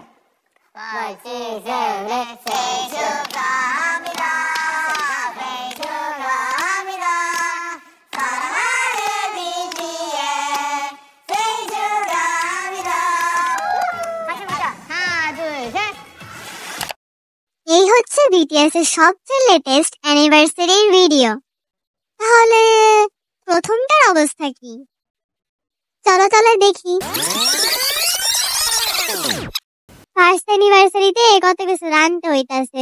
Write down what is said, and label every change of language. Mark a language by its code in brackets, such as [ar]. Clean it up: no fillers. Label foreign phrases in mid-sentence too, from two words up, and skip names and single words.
[ko] 5, 6, 7, 생일 축하합니다. 생일 축하합니다. 사랑하는 BTS 생일 축하합니다. 다시 보자. 하나, 둘, 셋. [bn] এই হচ্ছে বিটিএস এর সবচেয়ে [en] latest anniversary video. [bn] তাহলে প্রথমটার অবস্থা কি? চলো চলো দেখি। [en] first anniversary [bn] কত কিছু রানতে হইতাছে।